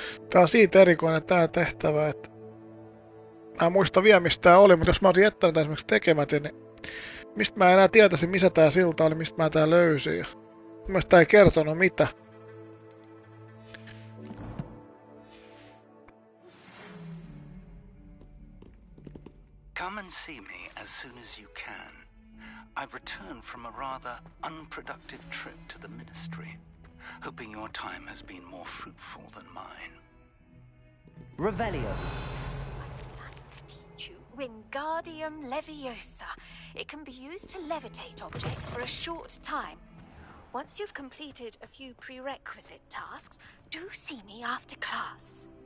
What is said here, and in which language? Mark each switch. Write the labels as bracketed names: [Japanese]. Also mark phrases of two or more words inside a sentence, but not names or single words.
[Finnish] Tää on siitä erikoinen tää tehtävä, että mä en muista vielä mistä tää oli, mutta jos mä olisin jättänyt tää esimerkiksi tekemättä, niin mistä mä enää tietäisin missä tää silta oli, mistä mä tää löysin. Ja mun mielestä tää ei kertonut mitä. [English] Come and see me as soon as you can. I've returned from a rather unproductive trip to the Ministry, hoping your time has been more fruitful than mine. Revelio. Wingardium Leviosa. It can be used to levitate objects for a short time. Once you've completed a few prerequisite tasks, do see me after class.